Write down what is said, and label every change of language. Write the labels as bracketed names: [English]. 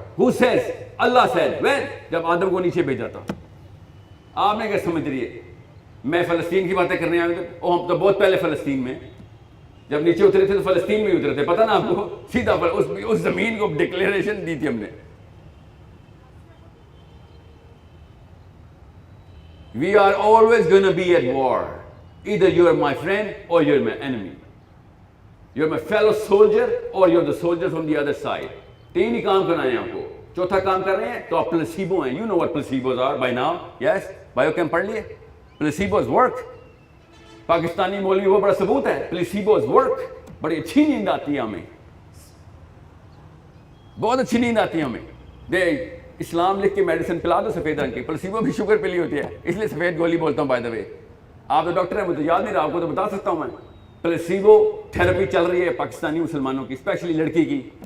[English] Who says? اللہ says. When? [Urdu] جب آدم کو نیچے بھیجا تھا. آپ نے کیا سمجھ رہی ہے میں فلسطین کی باتیں کرنے آئے تھے؟ ہم تو بہت پہلے فلسطین میں جب نیچے اترے تھے تو فلسطین میں ہی اترے تھے. پتہ نا آپ کو, سیدھا اس زمین کو ڈکلیریشن دی تھی ہم نے. [English] We are always going to be at war. Either you are my friend or you are my enemy. You are my fellow soldier or you are the soldier from the other side. [Urdu] 3 ہی کام کرنا ہے آپ کو. چوتھا کام کر رہے ہیں تو آپ پلسیبو ہیں. [English] You know what placebos are by now. Yes? [Urdu] Bio camp پڑھ لیے. [English] Placebos work. [Urdu] پاکستانی مولوی وہ بڑا ثبوت ہے. [English] Placebos work. [Urdu] بڑی اچھی نیند آتی ہے ہمیں, بہت اچھی نیند آتی ہے ہمیں. دے اسلام لکھ کے میڈیسن پلا دو سفید رنگ کی. پلیسیبو بھی شوگر پلی ہوتی ہے, اس لیے سفید گولی بولتا ہوں. [English] by the way [Urdu] آپ تو ڈاکٹر ہیں, مجھے یاد نہیں رہا, آپ کو تو بتا سکتا ہوں میں. پلیسیبو تھراپی چل رہی ہے پاکستانی مسلمانوں کی, اسپیشلی لڑکی کی.